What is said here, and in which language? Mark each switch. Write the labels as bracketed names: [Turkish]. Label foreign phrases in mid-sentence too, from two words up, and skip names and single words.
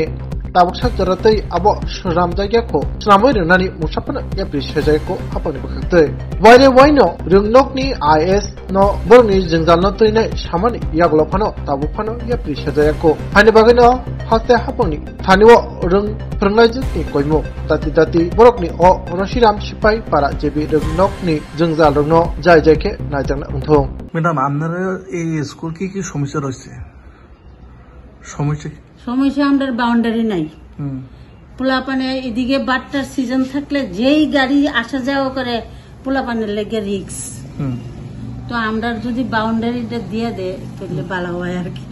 [Kok Borok] ताबुक साजरातै आबो सुराम जायगाखौ सुनामै रोंनानै मुसाफनो एप्रि सेजायखौ हापनि बखै वाइरे वाइनो रोंनकनि आईएस न बरनि जोंजालनो तैनाय सामानि यागलफानो ताबुफानो एप्रि सेजायखौ हानि बागैनो हास्ते हापनि थानिव रों फोरोंनायजोंनि कयमु दाति दाति बरकनि अ रशिराम सिपाइ पारा जेबि रोंनकनि जोंजाल रोंनो जाय जायखे नायजांना उन्थं [Bangla] ম্যাডাম আপনারা এই স্কুল কি সমস্যা রয়েছে সমস্যা আমাদের বাউন্ডারি নাই। পোলাপানে এদিকে বাট্টার সিজন থাকলে যেই গাড়ি আসা যাওয়া করে পোলাপানের লেগে রিক্স, তো আমরা যদি বাউন্ডারিটা দিয়ে দেয় তাহলে ভালো হয় আর কি।